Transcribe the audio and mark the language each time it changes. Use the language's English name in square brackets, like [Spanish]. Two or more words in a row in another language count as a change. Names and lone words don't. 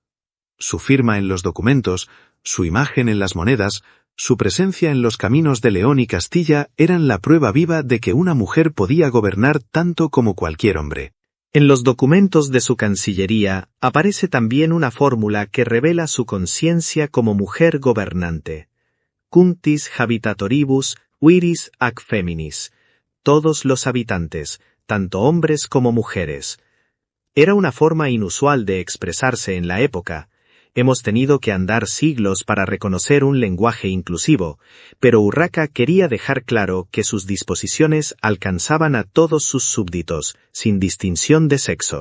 [Spanish] Su firma en los documentos, su imagen en las monedas, su presencia en los caminos de León y Castilla eran la prueba viva de que una mujer podía gobernar tanto como cualquier hombre. En los documentos de su Cancillería aparece también una fórmula que revela su conciencia como mujer gobernante. [Latin] Cuntis habitatoribus viris ac feminis, [Spanish] todos los habitantes, tanto hombres como mujeres. Era una forma inusual de expresarse en la época. Hemos tenido que andar siglos para reconocer un lenguaje inclusivo, pero Urraca quería dejar claro que sus disposiciones alcanzaban a todos sus súbditos, sin distinción de sexo.